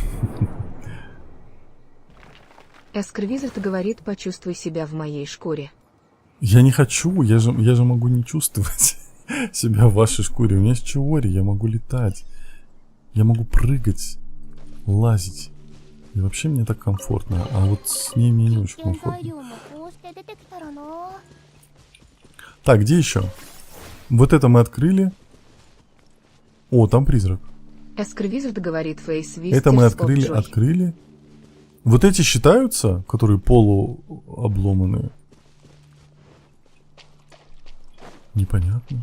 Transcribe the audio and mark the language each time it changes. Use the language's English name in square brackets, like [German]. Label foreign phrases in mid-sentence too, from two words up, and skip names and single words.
[Russian] Эскервизард говорит, почувствуй себя в моей шкуре. Я не хочу, я же могу не чувствовать себя в вашей шкуре. У меня есть Чиори, я могу летать. Я могу прыгать, лазить. И вообще мне так комфортно. А вот с ней мне не очень [Japanese] 実験材 [Russian] комфортно. [Japanese] 料もこうして出てきたらな [Russian] Так, где еще? Вот это мы открыли. О, там призрак. Эскервизард говорит, фейс-вистер Это мы с открыли, Обджой. открыли. Вот эти считаются, которые полуобломанные? Непонятно.